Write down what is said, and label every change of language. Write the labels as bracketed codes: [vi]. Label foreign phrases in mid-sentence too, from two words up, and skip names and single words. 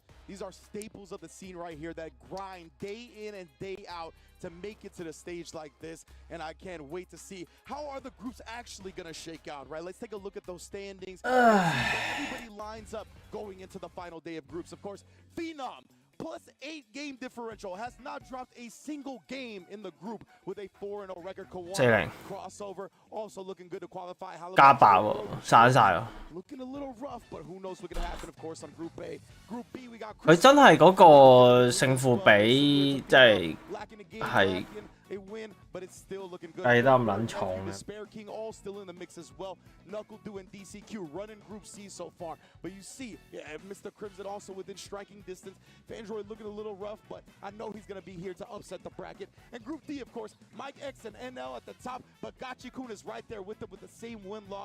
[en] These are staples of the scene right here that grind day in and day out to make it to the stage like this, and I can't wait to see how are the groups actually going to shake out, right? Let's take a look at those standings. Everybody lines up going into the final day of groups. Of course, Phenom, plus 8 game differential, has not dropped a single game in the group with a 4-0 record. Crossover also looking good to qualify. [yue] 加爆喎，散晒喎。 [en] Looking a little rough, but who knows what's going to happen, of course, on Group A. Group B, we got [yue] 佢真係嗰個勝負比，即係係。 [en] a win, but it's still looking good. [yue] 計得咁撚重嘅。 [en] Spare King all still in the mix as well. Knuckle doing DCQ, running Group C so far. But you see, Mr. Crimson also within striking distance. Android looking a little rough, but I know he's going to be here to upset the bracket. And Group D, of course, Mike X and NL at the top, but Gachi-kun is right there with them with the same win-loss.